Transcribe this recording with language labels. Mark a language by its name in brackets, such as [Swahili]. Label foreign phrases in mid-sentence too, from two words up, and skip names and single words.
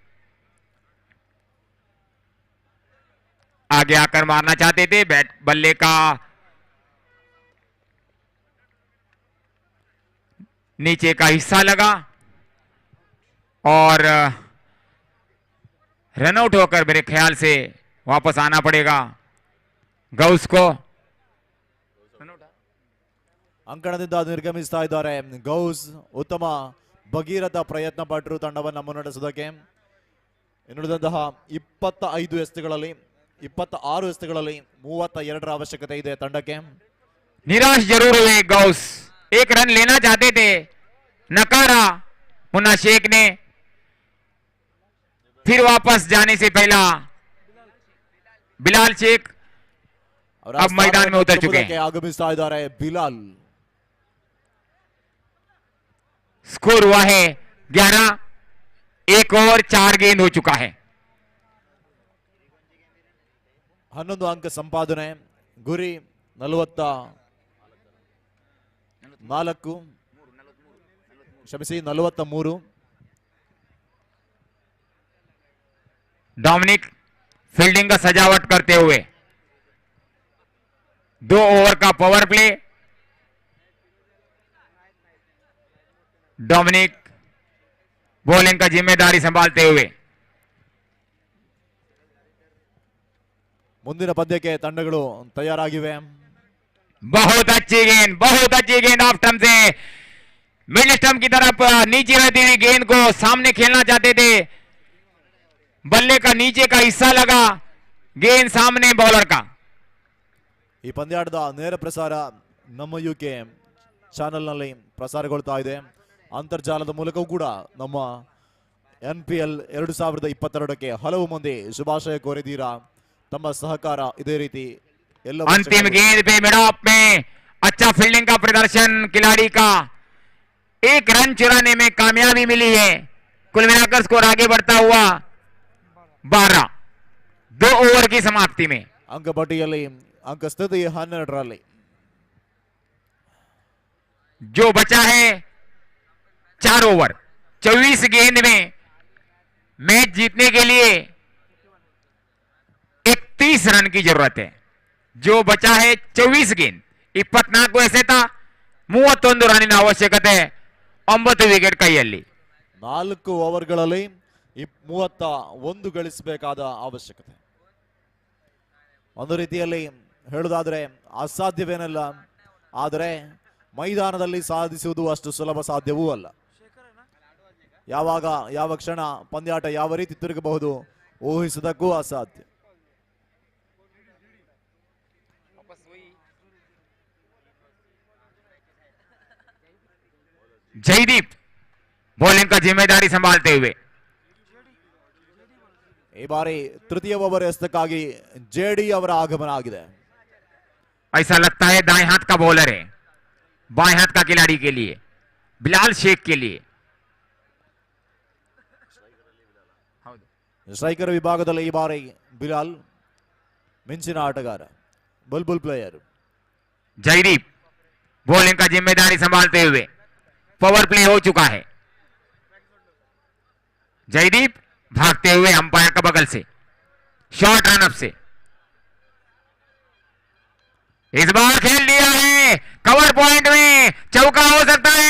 [Hindi] आगे आकर मारना चाहते थे, बैट बल्ले का नीचे का हिस्सा लगा और रनआउट होकर मेरे ख्याल से वापस आना पड़ेगा गौस को। [Kannada] ಅಂಕಣದಿಂದ ನಿರ್ಗಮಿಸ್ತಾ ಇದ್ದಾರೆ ಗೌಸ್. ಉತ್ತಮ ಭಗೀರಥ ಪ್ರಯತ್ನ ಪಟ್ಟರು ತಂಡವನ್ನು ಮುನ್ನಡೆಸೋದಕ್ಕೆ. ಇನ್ನುಳಿದಂತಹ 25 ಎಸೆತಗಳಲ್ಲಿ 26 ಎಸೆತಗಳಲ್ಲಿ 32ರ ಅವಶ್ಯಕತೆ ಇದೆ ತಂಡಕ್ಕೆ. [Hindi] निराश जरूर हुए गौस, एक रन लेना चाहते थे, नकारा मुन्ना शेख ने। फिर वापस जाने से पहला बिलाल शेख [Kannada] ಅವರ [Hindi] अब मैदान में उतर चुके हैं। [Kannada] ಆಗಮಿಸ್ತಾ ಇದ್ದಾರೆ ಬಿಲಾಲ್. [Hindi] स्कोर हुआ है 11, 1 ओवर 4 गेंद हो चुका है। [Kannada] 11 ಅಂಕ ಸಂಪಾದನೆ, ಗುರಿ 44, ಕ್ಷಮಿಸಿ 43. [Hindi] डोमिनिक फील्डिंग का सजावट करते हुए 2 ओवर का [English] power play. [Hindi] डोमिनिक बॉलिंग का जिम्मेदारी संभालते हुए [Kannada] ಮುಂದಿನ ಪಂದ್ಯಕ್ಕೆ ತಂಡಗಳು ತಯಾರಾಗಿವೆ. [Hindi] बहुत अच्छी गेंद [English] off stump [Hindi] से [English] middle stump [Hindi] की तरफ नीचे रहती हुई गेंद को सामने खेलना चाहते थे, बल्ले का नीचे का हिस्सा लगा, गेंद सामने बॉलर का। [Kannada] ಈ ಪಂದ್ಯಾಟದ ನೇರ ಪ್ರಸಾರ ನಮ್ಮ ಯುಕೆ ಚಾನೆಲ್ ನಲ್ಲಿ ಪ್ರಸಾರಗೊಳ್ತಾ ಇದೆ. ಅಂತರ್ಜಾಲದ ಮೂಲಕವೂ ಕೂಡ ನಮ್ಮ NPL 2022ಕ್ಕೆ ಹಲವು ಮಂದಿ ಶುಭಾಶಯ ಕೋರಿದ್ದೀರಾ. ತಮ್ಮ ಸಹಕಾರ ಇದೇ ರೀತಿ ಎಲ್ಲ [Hindi] अंतिम गेंद पे [English] mid off [Hindi] में अच्छा फील्डिंग का प्रदर्शन खिलाड़ी का, 1 रन चुराने में कामयाबी मिली है। कुल मिलाकर स्कोर आगे बढ़ता हुआ 12, 2 ओवर की समाप्ति में। [Kannada] ಅಂಕ ಪಟ್ಟಿಯಲ್ಲಿ ಅಂಕ ಸ್ಥಿತಿ 12ರಲ್ಲಿ. [Hindi] जो बचा है 4 ओवर 24 गेंद में मैच जीतने के लिए 31 रन की जरूरत है। जो बचा है 24 गेंद [Kannada] 24 ಎಸೆತ 31 ರನ್ನಿನ ಅವಶ್ಯಕತೆ 9 ವಿಕೆಟ್ ಕೈಯಲ್ಲಿ. 4 ಓವರ್ಗಳಲ್ಲಿ 31 ಗಳಿಸಬೇಕಾದ ಅವಶ್ಯಕತೆ. ಒಂದು ರೀತಿಯಲ್ಲಿ ಹೇಳುವುದಾದ್ರೆ ಅಸಾಧ್ಯವೇನಲ್ಲ, ಆದರೆ ಮೈದಾನದಲ್ಲಿ ಸಾಧಿಸುವುದು ಅಷ್ಟು ಸುಲಭ ಸಾಧ್ಯವೂ ಅಲ್ಲ. ಯಾವಾಗ ಯಾವ ಕ್ಷಣ ಪಂದ್ಯಾಟ ಯಾವ ರೀತಿ ತಿರುಗಬಹುದು ಊಹಿಸುವುದಕ್ಕೂ ಅಸಾಧ್ಯ. [Hindi] जयदीप बॉलिंग का जिम्मेदारी संभालते हुए [Kannada] ಈ ಬಾರಿ ತೃತೀಯ ಓವರ್ ಎಸೆತಕ್ಕಾಗಿ ಜೆಡಿ ಅವರ ಆಗಮನ ಆಗಿದೆ. [Hindi] ऐसा लगता है दाएं हाथ का बॉलर है, बाएं हाथ का खिलाड़ी के लिए बिलाल शेख के लिए। [Kannada] ಸ್ಟ್ರೈಕರ್ ವಿಭಾಗದಲ್ಲಿ ಈ ಬಾರಿ ಬಿಲಾಲ್ ಮಿಂಚಿನ ಆಟಗಾರ, ಬುಲ್ಬುಲ್ ಪ್ಲೇಯರ್. [Hindi] जयदीप बॉलिंग का जिम्मेदारी संभालते हुए [English] power play [Hindi] हो चुका है। जयदीप भागते हुए अंपायर का बगल से [English] short run up [Hindi] से इस बार खेल लिया है, [English] cover point [Hindi] में चौका हो सकता है।